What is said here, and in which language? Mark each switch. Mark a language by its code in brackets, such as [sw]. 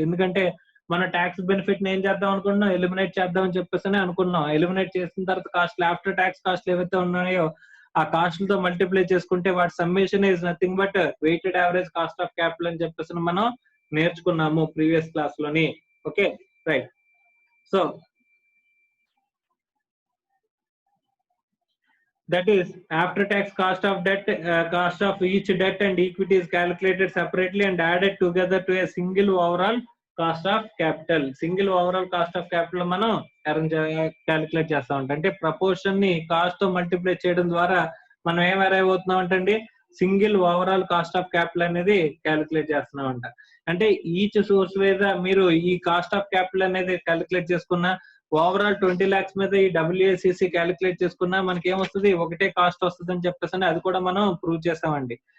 [te] ఎందుకంటే మన tax benefit ని ఏం చేద్దాం అనుకుంటున్నాం, ఎలిమినేట్ చేద్దాం అని చెప్పేసి అనుకున్నాం. ఎలిమినేట్ చేసిన తర్వాత కాస్ట్ ఆఫ్టర్ ట్యాక్స్ కాస్ట్ ఏవైతే ఉన్నాయో ఆ కాస్ట్లతో మల్టిప్లై చేసుకుంటే వాటి summation is nothing but weighted average cost of capital అని చెప్పేసి మనం నేర్చుకున్నాము ప్రీవియస్ క్లాస్ లోని. Okay right. [en] So that is after tax cost of debt, cost of each debt and equity is calculated separately and added together to a single overall cost of capital. Single overall cost of capital [te] మనం calculate చేస్తా ఉంటాం. అంటే proportion ని cost తో multiply చేయడం ద్వారా మనం ఏం అరైవ్ అవుతున్నాం అంటే single overall cost of capital అనేది క్యాలిక్యులేట్ చేస్తున్నాం అంట. అంటే ఈచ్ సోర్స్ మీద మీరు ఈ కాస్ట్ ఆఫ్ క్యాపిటల్ అనేది క్యాలిక్యులేట్ చేసుకున్న ఓవరాల్ 20 lakhs మీద ఈ WACC క్యాలిక్యులేట్ చేసుకున్నా మనకి ఏమొస్తుంది, ఒకటే కాస్ట్ వస్తుంది అని చెప్పేసి అది కూడా మనం ప్రూవ్ చేస్తామండి.